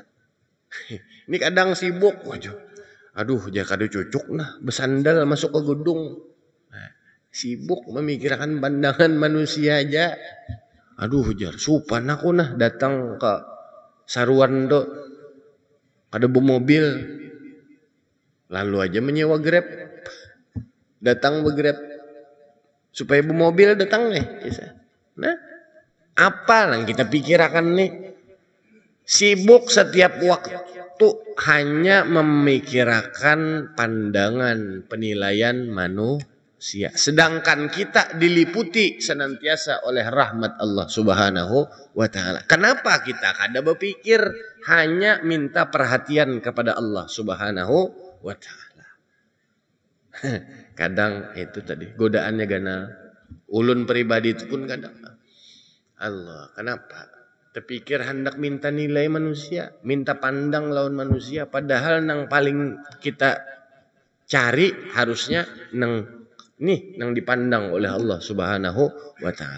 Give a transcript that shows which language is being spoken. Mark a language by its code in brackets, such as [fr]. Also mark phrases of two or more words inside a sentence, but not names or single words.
[bjn] Ini kadang sibuk, aduh jangan kada cocok nah bersandal masuk ke gedung. [id] Sibuk memikirkan pandangan manusia aja. [bjn] Aduh jar supan aku nah datang ke saruan tuh kada bawa mobil, lalu aja menyewa Grab, datang begrab supaya bawa mobil datang nih. [id] Nah, apa yang kita pikirkan nih? Sibuk setiap waktu hanya memikirkan pandangan penilaian manusia. Sedangkan kita diliputi senantiasa oleh rahmat Allah [ar] Subhanahu wa taala. [id] Kenapa kita kada berpikir hanya minta perhatian kepada Allah [ar] Subhanahu wa taala? [bjn] Kadang itu tadi godaannya gana. Ulun pribadi itu pun kadang Allah, kenapa? Terpikir hendak minta nilai manusia, minta pandang lawan manusia, padahal nang paling kita cari harusnya nang dipandang oleh Allah [ar] Subhanahu wa taala.